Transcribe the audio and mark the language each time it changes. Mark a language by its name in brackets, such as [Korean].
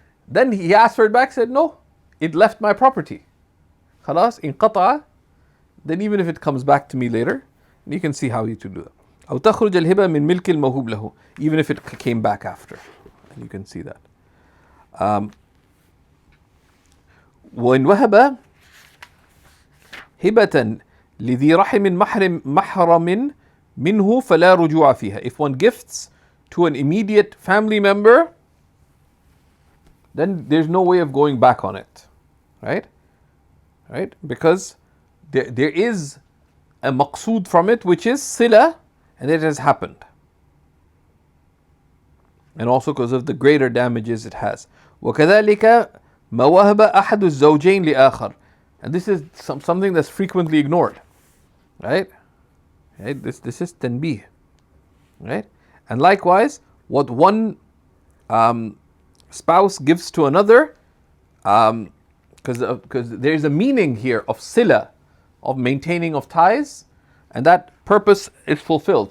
[English] Then he asked for it back. Said no, it left my property. [Arabic] خلاص انقطع. [English] Then even if it comes back to me later, you can see how you to do that. [Arabic] أو تخرج الهبة من ملك الموهوب له, [English] even if it came back after, and you can see that. [Arabic] وإن وهب هبة لذي رحم محرم منه فلا رجوع فيها. [English] If one gifts to an immediate family member, then there's no way of going back on it, right? Right? Because there is a maqsood from it, which is sila, and it has happened. And also because of the greater damages it has. [Arabic] وكذلك ما وهب أحد الزوجين لآخر. [English] And this is something that's frequently ignored, right? Right? This is tanbih, right? And likewise, what one spouse gives to another, because there's a meaning here of sila, of maintaining of ties, and that purpose is fulfilled.